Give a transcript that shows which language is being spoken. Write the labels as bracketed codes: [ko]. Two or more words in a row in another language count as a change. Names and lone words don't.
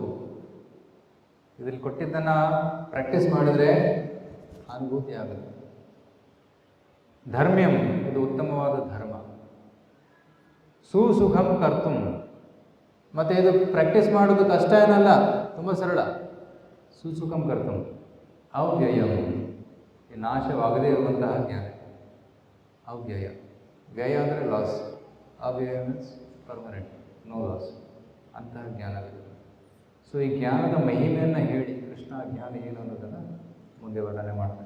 [kn] ಇದರಲ್ಲಿ ಕೊಟ್ಟಿದ್ದನ್ನು ಪ್ರಾಕ್ಟೀಸ್ ಮಾಡಿದರೆ ಅನುಭೂತಿ ಆಗುತ್ತೆ. ಧರ್ಮ್ಯಂ, ಇದು ಉತ್ತಮವಾದ ಧರ್ಮ. [sa] ಸುಸುಖಂ ಕರ್ತುಂ, [kn] ಮತ್ತು ಇದು ಪ್ರಾಕ್ಟೀಸ್ ಮಾಡೋದು ಕಷ್ಟ ಏನಲ್ಲ, ತುಂಬ ಸರಳ. [sa] ಸುಸುಖಂ ಕರ್ತುಂ. ಅವ್ಯಯಂ, [kn] ಈ ನಾಶವಾಗದೇ ಇರುವಂತಹ ಜ್ಞಾನ. ಅವ್ಯಯ, ವ್ಯಯ ಅಂದರೆ ಲಾಸ್, ಅವ್ಯಯ [en] means permanent, no loss, [kn] ಅಂತಹ ಜ್ಞಾನವಿದೆ. ಸೊ ಈ ಜ್ಞಾನದ ಮಹಿಮೆಯನ್ನು ಹೇಳಿ ಕೃಷ್ಣ ಜ್ಞಾನ ಏನು ಅನ್ನೋದನ್ನು ಮುಂದೆ ವರ್ಣನೆ ಮಾಡ್ತಾನೆ.